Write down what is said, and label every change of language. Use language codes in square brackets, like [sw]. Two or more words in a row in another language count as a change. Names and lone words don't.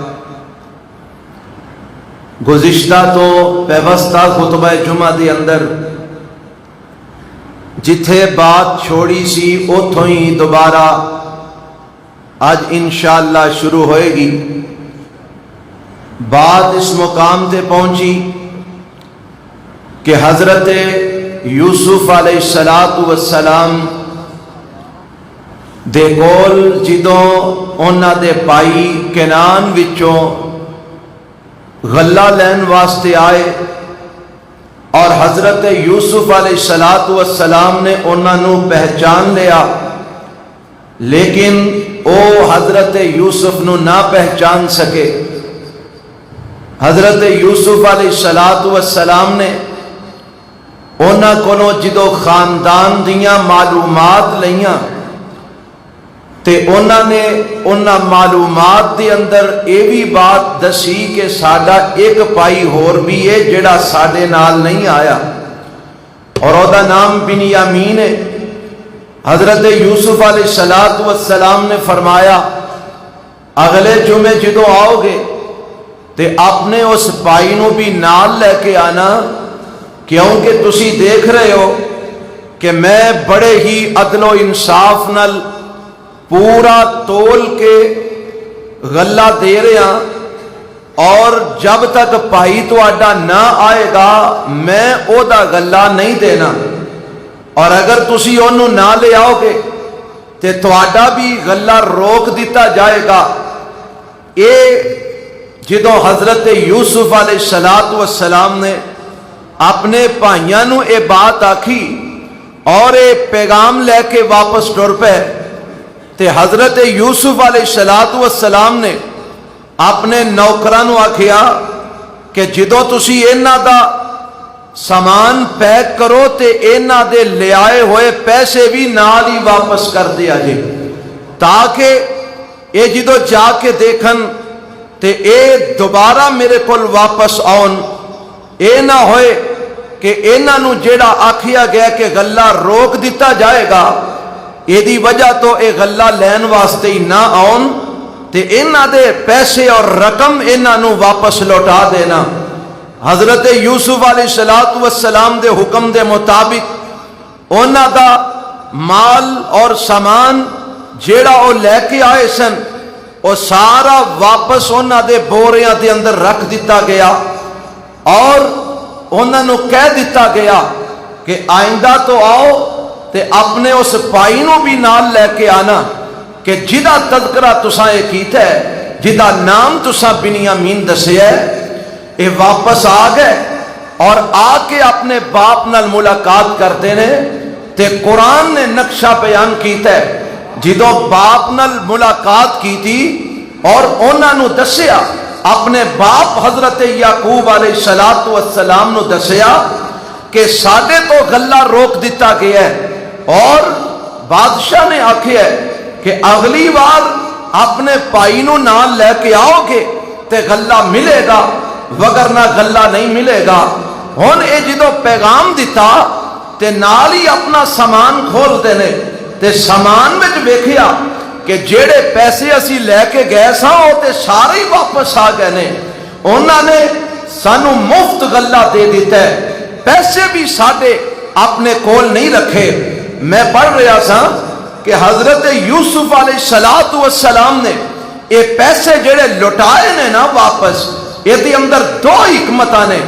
[pa] گزشتہ تو پیوستہ خطبہ جمعہ دے اندر جتھے بات چھوڑی سی اتھوں ہی دوبارہ آج انشاءاللہ شروع ہوئے گی۔ بات اس مقام تے پہنچی کہ حضرت یوسف علیہ السلام دے کول جدوں انہاں دے بھائی کنان وچوں غلہ لین واسطے آئے اور حضرت یوسف علیہ السلام نے انہاں نو پہچان لیا، لیکن او حضرت یوسف نو نہ پہچان سکے۔ حضرت یوسف علیہ السلام نے انہاں کولوں جدوں خاندان دیاں معلومات لیاں تے انہاں نے انہاں معلومات دے اندر یہ بھی بات دسی کہ ساڈا ایک بھائی ہور بھی ہے جڑا ساڈے نال نہیں آیا اور او دا نام بنیامین ہے۔ حضرت یوسف علیہ السلام نے فرمایا اگلے جمعے جدوں آؤ گے تے اپنے اس بھائی نو بھی نال لے کے آنا، کیونکہ تسی دیکھ رہے ہو کہ میں بڑے ہی عدل و انصاف نال پورا تول کے غلہ دے رہا، اور جب تک بھائی تہاڈا نہ آئے گا میں او دا غلہ نہیں دینا، اور اگر تسی اونوں نہ لے آؤ گے تے تہاڈا بھی غلہ روک دیتا جائے گا۔ اے جدوں حضرت یوسف علیہ السلام نے اپنے بھائیاں نو اے بات آکھی اور اے پیغام لے کے واپس ٹر پے تے حضرت یوسف علیہ السلام نے اپنے نوکراں نو آکھیا کہ جدوں تسی انہاں دا سامان پیک کرو تے انہاں دے لے آئے ہوئے پیسے بھی نال ہی واپس کر دیا جے، تاکہ اے جدوں جا کے دیکھن تے اے دوبارہ میرے کول واپس آن، اے نہ ہوئے کہ انہاں نو جیڑا آکھیا گیا کہ غلہ روک دیتا جائے گا، ایدی وجہ تو اے غلہ لین واسطے ہی نہ آن تے انہاں دے پیسے اور رقم انہاں نو واپس لوٹا دینا۔ حضرت یوسف علیہ السلام دے حکم دے مطابق انہاں دا مال اور سامان جیڑا او لے کے آئے سن او سارا واپس انہاں دے بوریاں دے اندر رکھ دیتا گیا، اور انہاں نو کہہ دیتا گیا کہ آئندہ تو آؤ تے اپنے اس پائی نو بھی نال لے کے آنا کہ جدا تذکرہ تساں اے کیتا ہے، جدا نام تساں بنیامین دسیا ہے، اے واپس آ گئے اور آ کے اپنے باپ نال ملاقات کرتے نے۔ تے قرآن نے نقشہ بیان کیتا ہے، جدوں باپ نال ملاقات کی تھی اور انہاں نو دسیا، اپنے باپ حضرت یعقوب علیہ السلام نو دسیا کہ ساڈے تو غلہ روک دیتا گیا ہے، اور بادشاہ نے آکھیا ہے کہ اگلی بار اپنے پائی نو نال لے کے آؤ گے تے غلہ ملے گا، وگرنہ غلہ نہیں ملے گا۔ ہن اے جدوں پیغام دیتا تے نال ہی اپنا سامان کھول دینے تے سامان وچ ویکھیا کہ جیڑے پیسے اسی لے کے گئے ساں او تے سارے ہی واپس آ گئے نے، انہاں نے سانو مفت غلہ دے دیتا ہے، پیسے بھی ساڈے اپنے کول نہیں رکھے۔ میں پڑھ رہا سا کہ حضرت یوسف علیہ السلام نے یہ پیسے جڑے لٹائے نے نا واپس، یہ اندر دو حکمتاں نے۔